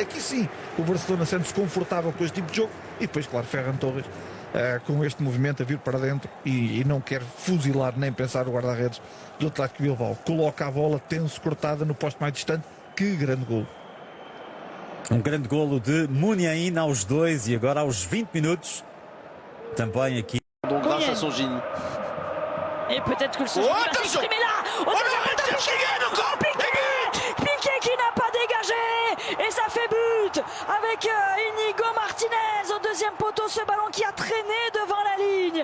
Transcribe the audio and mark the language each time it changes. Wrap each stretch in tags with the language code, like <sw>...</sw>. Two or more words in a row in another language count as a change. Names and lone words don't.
<pt>Aqui sim o Barcelona sente-se confortável com este tipo de jogo, e depois claro Ferran Torres com este movimento a vir para dentro e não quer fuzilar nem pensar o guarda-redes do Atlético Bilbao, coloca a bola tenso, cortada no posto mais distante. Que grande golo. Um grande golo de Muniain aos 2 e agora aos 20 minutos também aqui.</pt> <fr>Donc grâce à son génie. Et peut-être que le Son va s'exprimer là. Piqué qui n'a pas dégagé et ça fait but avec Íñigo Martínez au deuxième poteau, ce ballon qui a traîné devant la ligne.</fr>